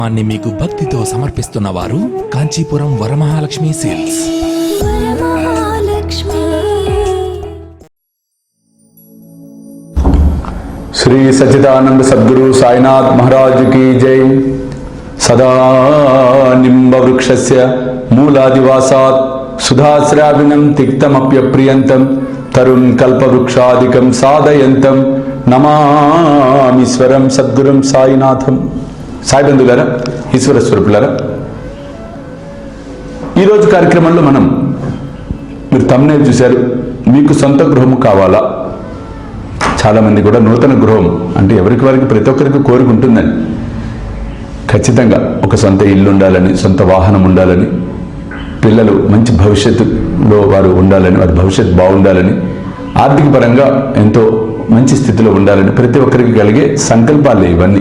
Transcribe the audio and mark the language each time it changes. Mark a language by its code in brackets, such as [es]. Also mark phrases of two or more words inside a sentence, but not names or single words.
[te] అన్ని మీకు భక్తితో సమర్పిస్తున్న వారు కాంచీపురం వరమహాలక్ష్మి సేల్స్. [hi] श्री सच्चिदानंद सद्गुरु साईनाथ महाराज की जय। [sa] सदा निम्ब वृक्षस्य मूलादिवासात् सुधाश्राविणं तिक्तमप्यप्रियन्तं तरुण कल्पवृक्षादिकं साधयन्तं नमामीश्वरं सद्गुरुं साईनाथं। [te] సాయి బంధువులారా, ఈశ్వర స్వరూపులారా, ఈరోజు కార్యక్రమంలో మీరు థంబ్నెయిల్ చూశారు, మీకు సొంత గృహము కావాలా? చాలామంది కూడా నూతన గృహం అంటే ఎవరికి వారికి ప్రతి ఒక్కరికి కోరిక ఉంటుందని, ఖచ్చితంగా ఒక సొంత ఇల్లు ఉండాలని, సొంత వాహనం ఉండాలని, పిల్లలు మంచి భవిష్యత్తులో వారు ఉండాలని, వారి భవిష్యత్తు బాగుండాలని, ఆర్థిక పరంగా ఎంతో మంచి స్థితిలో ఉండాలని ప్రతి ఒక్కరికి కలిగే సంకల్పాలే ఇవన్నీ.